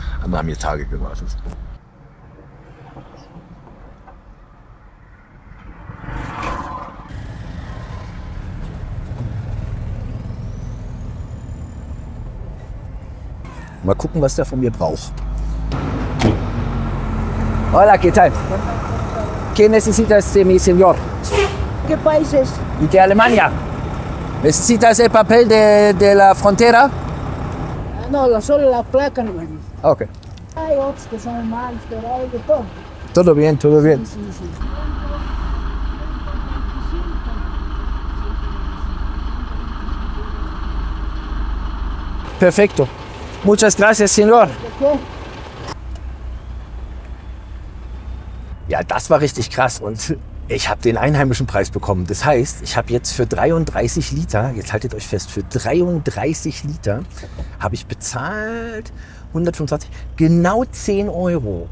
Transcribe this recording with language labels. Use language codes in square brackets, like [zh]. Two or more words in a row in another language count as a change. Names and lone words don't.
[de] Andere haben hier Tage gewartet. Mal gucken, was der von mir braucht. [es] Hola, ¿qué tal? ¿Qué necesitas de mi señor? ¿Qué países? Y de Alemania. ¿Necesitas el papel de la frontera? No, solo la placa no. Ok. Hay otros que son malos, pero hay de todo. Todo bien, todo bien. Sí, sí. Perfecto. Muchas gracias, señor. ¿Qué? [de] Ja, das war richtig krass und ich habe den einheimischen Preis bekommen. Das heißt, ich habe jetzt für 33 Liter, jetzt haltet euch fest, für 33 Liter habe ich bezahlt 125, genau 10 Euro.